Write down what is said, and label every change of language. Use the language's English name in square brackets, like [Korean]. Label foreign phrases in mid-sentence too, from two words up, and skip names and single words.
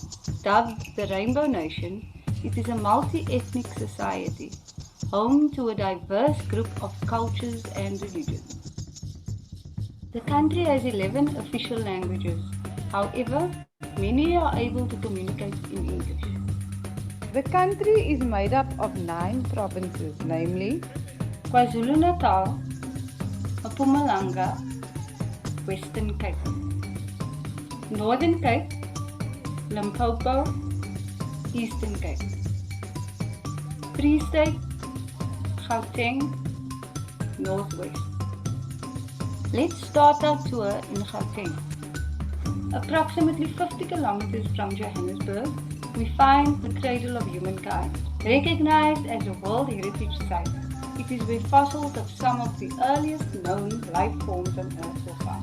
[English] Dubbed the Rainbow Nation, it is a multi-ethnic society, home to a diverse group of cultures and religions. The country has 11 official languages. However, many are able to communicate in English. The country is made up of 9 provinces, namely KwaZulu-Natal, Mpumalanga, Western Cape, Northern Cape, Limpopo, Eastern Cape, Free State, Gauteng, Northwest. Let's start our tour in Gauteng. Approximately 50 kilometers from Johannesburg, we find the Cradle of Humankind, recognized as a World Heritage Site. It is where fossils of some of the earliest known life forms on Earth were found.